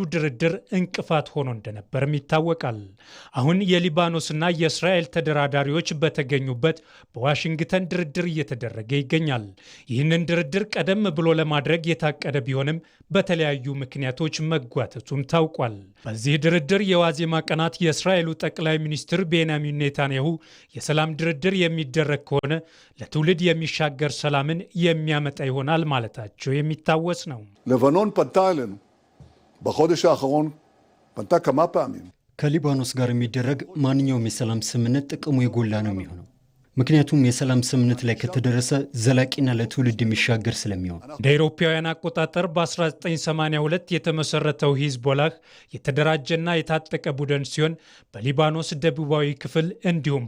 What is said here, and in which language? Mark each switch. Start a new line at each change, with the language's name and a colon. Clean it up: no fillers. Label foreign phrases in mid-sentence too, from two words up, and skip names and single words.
Amharic: ድርድር እንቅፋት ሆኖ እንደነበርም ይታወቃል። አሁን የሊባኖስና የእስራኤል ተደራዳሪዎች በተገኙበት በዋሽንግተን ድርድር እየተደረገ ይገኛል። ይህንን ድርድር ቀደም ብሎ ለማድረግ የታቀደ ቢሆንም በተለያዩ ምክንያቶች መጓተቱም ታውቋል። በዚህ ድርድር የዋዜማ ቀናት የእስራኤሉ ጠቅላይ ሚኒስትር ቤንያሚን ኔታንያሁ የሰላም ድርድር የሚደረግ ከሆነ ለትውልድ የሚሻገር ሰላምን የሚያመጣ ይሆናል ማለታቸው የሚታወስ ነው።
Hebrew: לבנון פנתה אלינו בחודש האחרון, פנתה כמה פעמים.
Amharic: ከሊባኖስ ጋር የሚደረግ ማንኛውም የሰላም ስምምነት ጥቅሙ የጎላ ነው የሚሆነው። ምክንያቱም የሰላም ስምምነት ላይ ከተደረሰ ዘላቂና ለትውልድ የሚሻገር ስለሚሆን። እንደ አውሮፓውያን አቆጣጠር በ1982 የተመሰረተው ሂዝቦላህ የተደራጀና የታጠቀ ቡድን ሲሆን በሊባኖስ ደቡባዊ ክፍል እንዲሁም